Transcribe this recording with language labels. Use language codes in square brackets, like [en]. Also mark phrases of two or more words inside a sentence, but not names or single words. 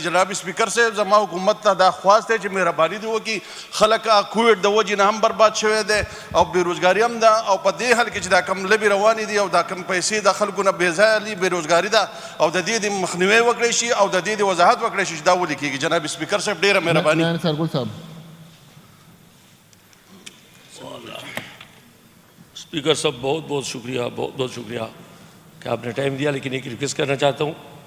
[ps] جناب سپیکر صاحب زما حکومت ته دا خواست دی چې مهرباني دې وکړي خلک کوویډ د وجې نه هم برباد شوی دی او بېروزګاري هم ده او په دې حال کې چې دا کم لبې روانې دي او دا کم پیسې د خلکو نه بېځایه دي بېروزګاري ده او د دې د مخنیوی وکړی شي او د دې د وضاحت وکړی شي چې دا ولې کېږي. جناب سپیکر صاحب ډېره مهرباني. [ur] اسپیکر صاحب بہت بہت شکریہ کہ آپ نے ٹائم دیا، لیکن ایک ریکویسٹ کرنا چاہتا ہوں